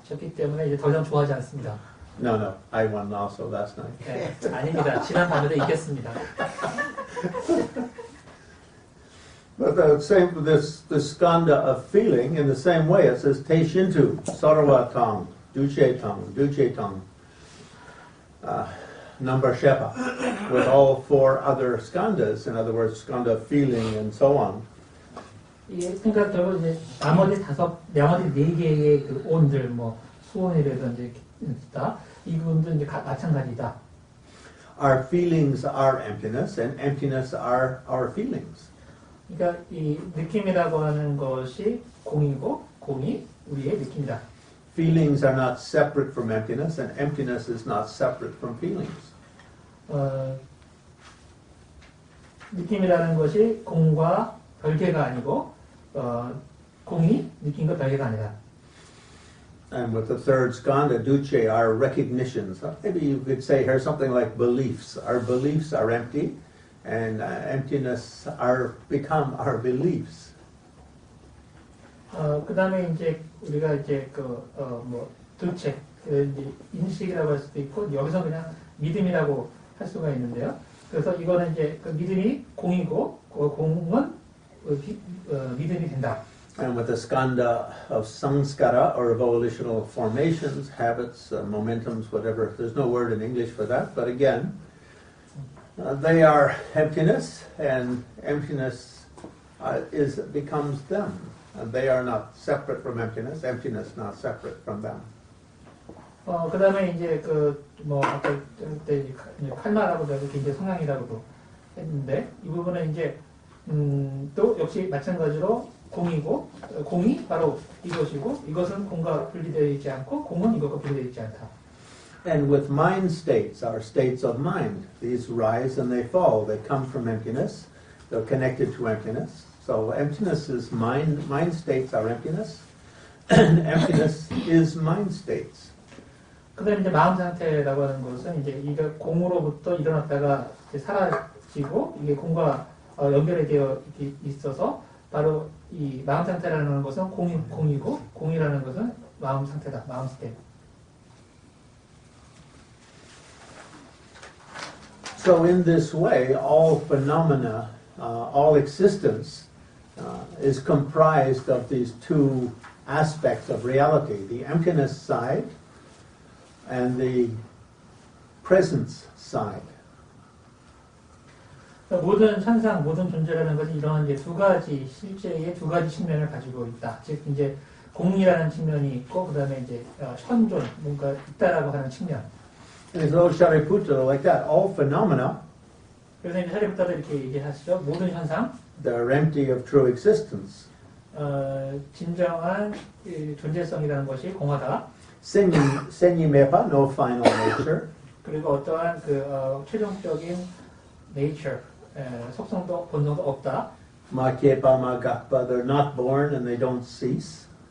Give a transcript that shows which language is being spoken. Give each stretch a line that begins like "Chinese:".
Korean: 졌기 때문에 이제 더 이상 좋아하지 않습니다.
English: No, I won also last night.
Korean: 네, 아닙니다. 지난 밤에도 이겼습니다.
English: But the same with this skanda of feeling, in the same way, it says
Tibetan: Te Shintu, Sarva Tong, Duche Tong, number Shepa,
English: with all four other skandhas, in other words, skanda of feeling and so on.
Korean: 그러니까 결국 이제 나머지 네 개의 그 온들, 수온이라든지 기타 이 부분도 이제 마찬가지다.
English: Our feelings are emptiness, and emptiness are our feelings.
Korean: 그러니까 이 느낌이라고 하는 것이 공이고 공이 우리의 느낌이다.
English: Feelings are not separate from emptiness, and emptiness is not separate from feelings.
Korean: 느낌이라는 것이 공과 별개가 아니고 공이 느낌과 별개가 아니다.
English: And with the third skanda, duce, our recognitions. Maybe you could say here something like beliefs. Our beliefs are empty, and emptiness become our beliefs.
Korean: 그다음에 이제 우리가 이제 두체, 인식이라고 할 수도 있고 여기서 그냥 믿음이라고 할 수가 있는데요. 그래서 이거는 이제 그 믿음이 공이고 공은 믿음이 된다.
English: And with the skanda of samskara, or volitional formations, habits, momentums, whatever, there's no word in English for that, but again, they are emptiness, and emptiness becomes them. And they are not separate from emptiness not separate from them.
Korean: 그 다음에 이제 아까 그때 이제 칼마라고도 하고 이제 성향이라고도 했는데, 이 부분은 이제, 또 역시 마찬가지로 공이고, 공이 바로 이것이고, 이것은 공과 분리되어 있지 않고, 공은 이것과 분리되어 있지 않다.
English: And with mind states, our states of mind, these rise and they fall. They come from emptiness. They're connected to emptiness. So emptiness is mind. Mind states are emptiness. And emptiness is mind states.
Korean: 그 다음에 이제 마음 상태라고 하는 것은 이제 이게 공으로부터 일어났다가 이제 사라지고, 이게 공과 연결이 되어 있어서, 바로 이 마음 상태라는 것은 공이고, 공이라는 것은 마음 상태다, 마음 스테이트.
English: So in this way, all phenomena, all existence is comprised of these two aspects of reality, the emptiness side and the presence side.
Korean: 모든 현상, 모든 존재라는 것은 이러한 이제 두 가지, 실제의 두 가지 측면을 가지고 있다. 즉, 이제 공이라는 측면이 있고, 그 다음에 이제 현존, 뭔가 있다라고 하는 측면.
English: And so Shariputra, like that, all phenomena,
Korean: 그래서 이제 사리부터도 이렇게 얘기하시죠. 모든 현상,
English: they're empty of true existence.
Korean: 진정한 존재성이라는 것이 공하다.
English: Senyimepa, no final nature.
Korean: 그리고 어떠한 최종적인 nature, 속성도 본성도 없다.
English: Makepa, magakpa, they're not born and they don't cease.